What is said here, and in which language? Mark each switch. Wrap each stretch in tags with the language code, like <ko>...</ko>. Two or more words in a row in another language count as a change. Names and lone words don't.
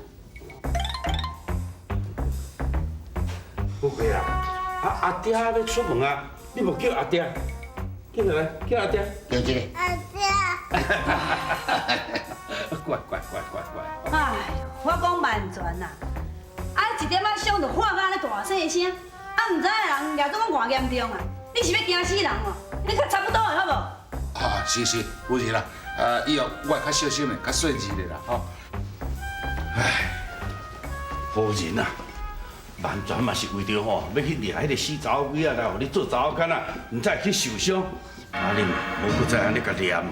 <nan>不会啦，阿爹要出门啊，你无叫阿爹，叫来，叫阿爹。叫一个。阿爹。乖。哎，我讲万全啦！啊，一点仔伤就喊到安尼大细声，啊，唔知的人掠做讲偌严重啊！你是要惊死人哦？你较差不多的好无？啊，是，夫人啦，以后我会较小心的，较细致的啦，吼。唉，夫人啊，完全嘛是为着吼，要去掠迄个死查某鬼仔来，互你做查某囡仔，唔再去受伤，啊，你无搁再安尼甲念啊。</nan>